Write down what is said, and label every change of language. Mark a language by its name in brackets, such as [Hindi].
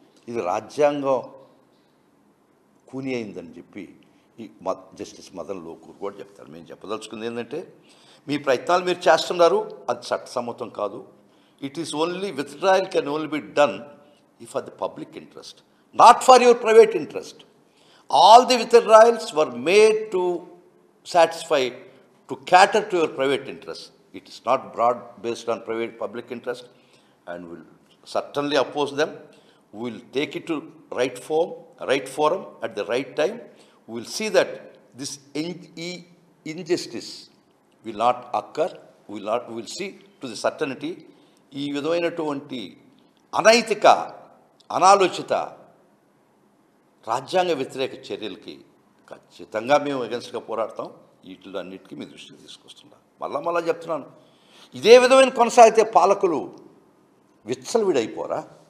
[Telugu] ఇది రాజ్యాంగం కూని అయిందని చెప్పి ఈ జస్టిస్ మదన్ లోకూర్ కూడా చెప్తారు. మేము చెప్పదలుచుకుంది ఏంటంటే, మీ ప్రయత్నాలు మీరు చేస్తున్నారు, అది చట్టసమ్మతం కాదు. [English] It is only withdrawal can only be done for the public interest, not for your private interest. All the withdrawals were made to satisfy, to cater to your private interest. It is not broad based on private public interest, and will certainly oppose them. We will take it to right forum at the right time. We will see that this injustice will not occur. We will see to the certainty. [Telugu] ఈ విధమైనటువంటి అనైతిక, అనాలోచిత, రాజ్యాంగ వ్యతిరేక చర్యలకి ఖచ్చితంగా మేము అగెన్స్ట్గా పోరాడతాం. వీటిలో అన్నిటికీ మీ దృష్టికి తీసుకొస్తున్నాం. మళ్ళా చెప్తున్నాను, ఇదే విధమైన కొనసాగితే పాలకులు విచ్చలవిడైపోరా?